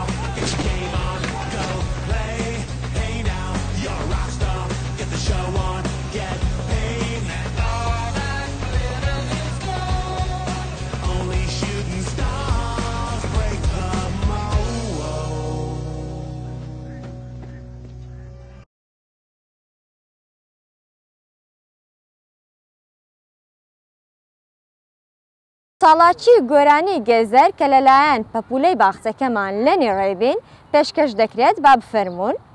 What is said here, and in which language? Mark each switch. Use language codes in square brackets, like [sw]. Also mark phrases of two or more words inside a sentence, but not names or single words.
[en] Get your game on, go play. Hey now, you're a rock star. Get the show on, get paid. Only shooting stars break the mold. [ckb] چاڵاکی گۆرانی گێزەر کە لەلایەن پەپولەی باخچەکەمان لە نێڕێبین پێشکەش دەکرێت با بفەرموون.